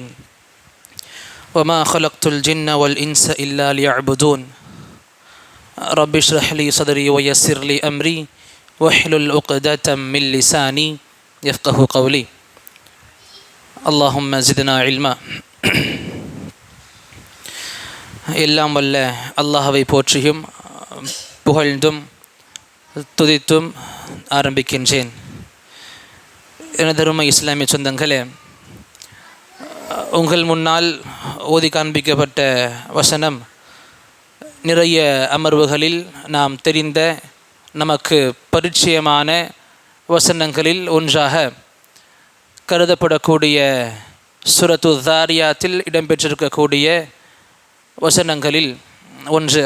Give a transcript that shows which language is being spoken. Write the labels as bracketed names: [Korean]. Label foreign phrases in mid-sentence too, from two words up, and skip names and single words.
[Arabic] وما خلقت الجن والإنس إلا ليعبدون. رب اشرح لي صدري ويسر لي أمري واحلل عقدة من لساني يفقه قولي. اللهم زدنا علما. [Tamil] எல்லாம் வல்ல அல்லாஹ்வை போற்றியும் புகழ்ந்தும் துதித்தும் ஆரம்பிக்கின்றேன். எனதருமை இஸ்லாமிய சொந்தங்களே, உங்கள் முன்னால் ஓதி காண்பிக்கப்பட்ட வசனம் நிறைய அமர்வுகளில் நாம் தெரிந்த நமக்கு பரிச்சயமான வசனங்களில் ஒன்றாக கருதப்படக்கூடிய சூரத்து தாரியாத்தில் இடம்பெற்றிருக்கக்கூடிய வசனங்களில் ஒன்று.